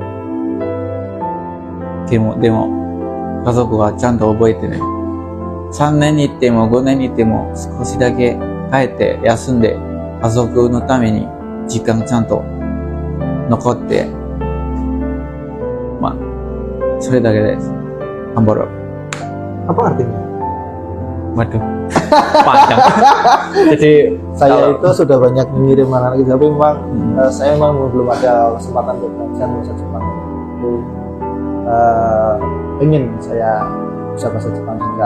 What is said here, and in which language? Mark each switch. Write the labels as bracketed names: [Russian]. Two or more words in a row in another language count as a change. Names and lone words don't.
[Japanese] でも家族はちゃんと覚えてね。3年に行っても5年に行っても少しだけ帰って休んで家族のために時間ちゃんと残って、それだけです。頑張ろう。 [Indonesian] Apa artinya? Waduh, panjang. Jadi saya itu sudah banyak mengirim anak-anak, tapi memang saya memang belum ada kesempatan untuk belajar bahasa Jepang. Jadi ingin saya bisa bahasa Jepang juga.